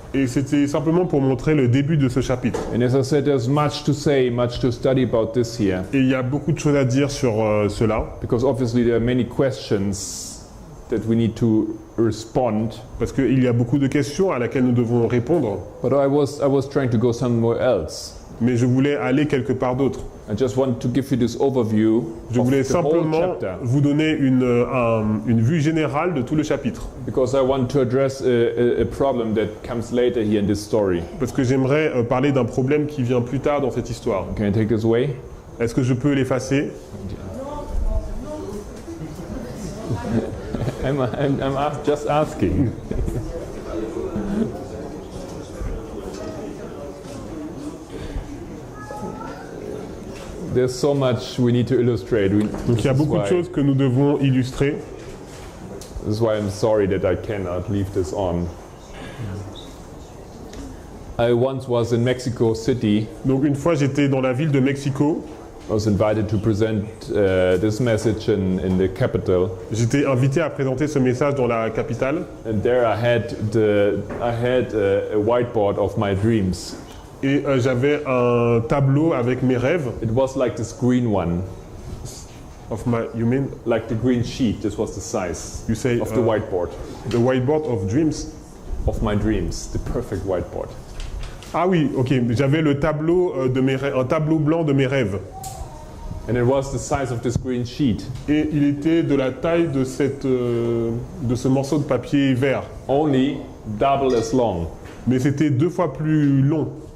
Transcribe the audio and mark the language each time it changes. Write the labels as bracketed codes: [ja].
[fr] Et c'était simplement pour montrer le début de ce chapitre. [en] And as I said, there's much to say, much to study about this here, [fr] Et il y a beaucoup de choses à dire sur cela, [en] because obviously there are many questions that we need to respond. [fr] parce qu'il y a beaucoup de questions à laquelle nous devons répondre, [en] But I was trying to go somewhere else. [fr] mais je voulais aller quelque part d'autre. [en] I just want to give you this overview [fr] Je [en] of [fr] voulais [en] the whole [fr] simplement [en] chapter, [fr] vous donner une vue générale de tout le chapitre, [en] because I want to address a problem that comes later here in this story. [fr] parce que j'aimerais parler d'un problème qui vient plus tard dans cette histoire. [en] Can I take this away? [fr] Est-ce que je peux l'effacer? [en] I'm just asking. There's so much we need to illustrate. [fr] Donc il y a beaucoup de choses que nous devons illustrer. [en] This is why I'm sorry that I cannot leave this on. I once was in Mexico City. [fr] Donc une fois j'étais dans la ville de Mexico, [en] I was invited to present this message in the capital, [fr] j'étais invité à présenter ce message dans la capitale [en] and there I had a whiteboard of my dreams. [fr] et j'avais un tableau avec mes rêves. [en] It was like this green one, You mean, like the green sheet. This was the size you say of the whiteboard the whiteboard of dreams? of my dreams, the perfect whiteboard. [fr] Ah oui, ok, j'avais le tableau de mes rêves, un tableau blanc de mes rêves. [en] And it was the size of this green sheet, [fr] Et il était de la taille de ce morceau de papier vert. [en] only double as long. [fr] Mais c'était 2 fois plus long.